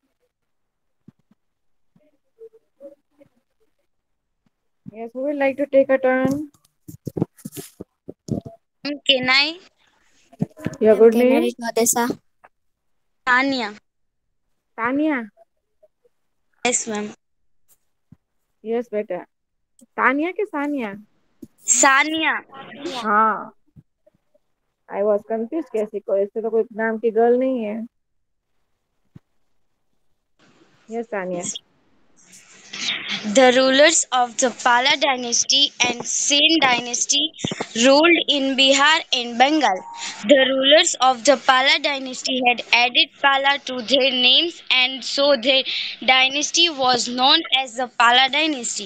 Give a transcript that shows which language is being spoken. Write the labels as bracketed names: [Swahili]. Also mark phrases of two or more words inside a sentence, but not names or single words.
[English] Yes, who would like to take a turn? Can I? Your Ma'am, good can I name? read Odessa? Tanya. Tanya. Yes, ma'am. Yes, [Hindi] बेटा. तानिया के सानिया? [English] Sania. Yeah. [Hindi] हाँ. [English] I was confused [Hindi] कैसे को इससे तो कोई नाम की गर्ल नहीं है. [English] Yes, Tanya. The rulers of the Pala dynasty and Sen dynasty ruled in Bihar and Bengal. The rulers of the Pala dynasty had added Pala to their names, and so their dynasty was known as the Pala dynasty.